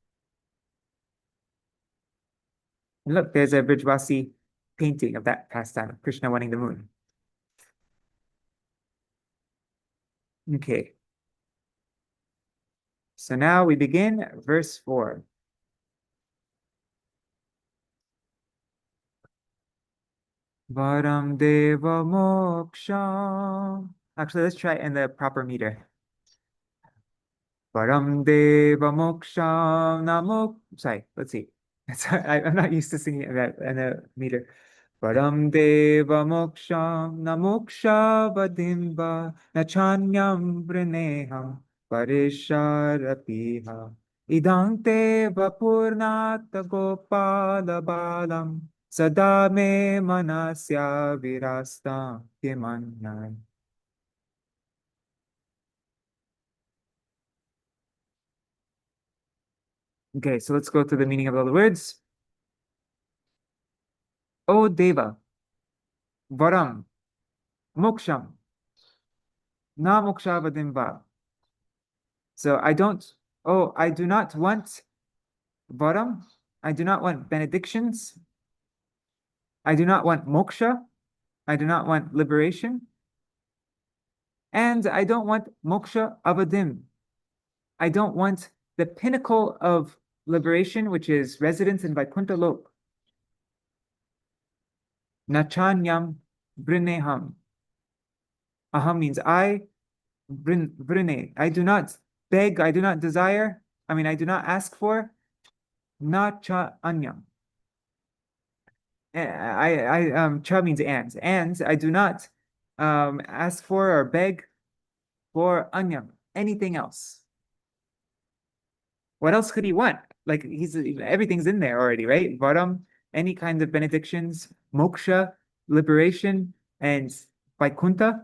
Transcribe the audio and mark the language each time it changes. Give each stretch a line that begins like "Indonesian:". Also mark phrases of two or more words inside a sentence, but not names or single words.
English: And look, there's a Brijvasi painting of that pastime of Krishna wanting the moon. Okay. So now we begin verse 4.
Sanskrit: Varaṁ Deva mokṣaṁ.
English: Actually, let's try it in the proper meter.
Sanskrit: Varaṁ Deva mokṣaṁ
English: sorry, let's see. I'm not used to singing that in a meter.
Sanskrit: Varaṁ Deva mokṣaṁ mokṣāvadhiṁ na cānyaṁ vṛṇeham vareśād apīha idaṁ te vapur Nātha gopāla-bālaṁ sada me manasya virastam kimanyai.
English: Okay, so let's go through the meaning of all the words.
Sanskrit: O Deva, varaṁ, mokṣaṁ, na mokṣāvadhiṁ.
English: So I do not want varaṁ, I do not want benedictions, I do not want moksha, I do not want liberation, and I don't want mokṣavadhiṁ. I don't want the pinnacle of liberation, which is residence in Vaikuntha Lok.
Sanskrit: Na cānyaṁ vṛṇeham.
English: Aham means I, vṛṇe. I do not beg, I do not desire, I do not ask for.
Sanskrit: Na cha anyam.
English: Cha means and I do not ask for or beg for anyam, anything else. What else could he want? Like everything's in there already, right? Varaṁ, any kind of benedictions, moksha, liberation, and Vaikuntha.